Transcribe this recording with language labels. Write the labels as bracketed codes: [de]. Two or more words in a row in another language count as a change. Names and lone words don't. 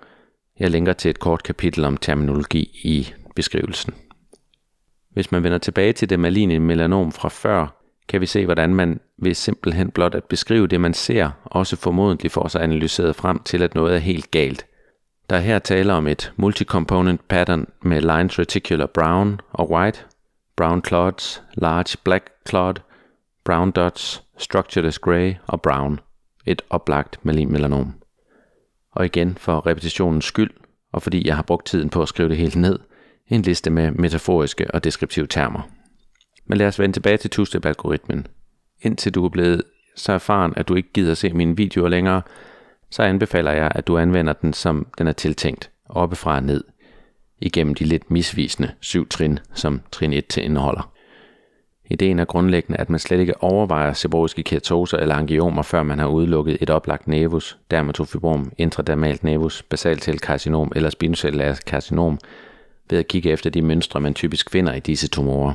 [da] Jeg linker til et kort kapitel om terminologi i beskrivelsen. Hvis man vender tilbage til det maligne melanom fra før, kan vi se, hvordan man ved simpelthen blot at beskrive det, man ser, også formodentlig får sig analyseret frem til, at noget er helt galt. Der er her tale om et [en] multi-component pattern med lines reticular brown og white, brown clots, large black clot, brown dots, structureless gray og brown. [da] Et oplagt malign melanom. Og igen for repetitionens skyld, og fordi jeg har brugt tiden på at skrive det helt ned, en liste med metaforiske og deskriptive termer. Men lad os vende tilbage til two-step-algoritmen. Indtil du er blevet så erfaren, at du ikke gider se mine videoer længere, så anbefaler jeg, at du anvender den, som den er tiltænkt, oppefra og ned, igennem de lidt misvisende 7 trin, som trin 1 til indeholder. Ideen er grundlæggende, at man slet ikke overvejer seborrheiske keratoser eller angiomer, før man har udelukket et oplagt nevus, dermatofibrom, intradermalt nevus, basalcellekarcinom eller spinocellulært karcinom, ved at kigge efter de mønstre, man typisk finder i disse tumorer.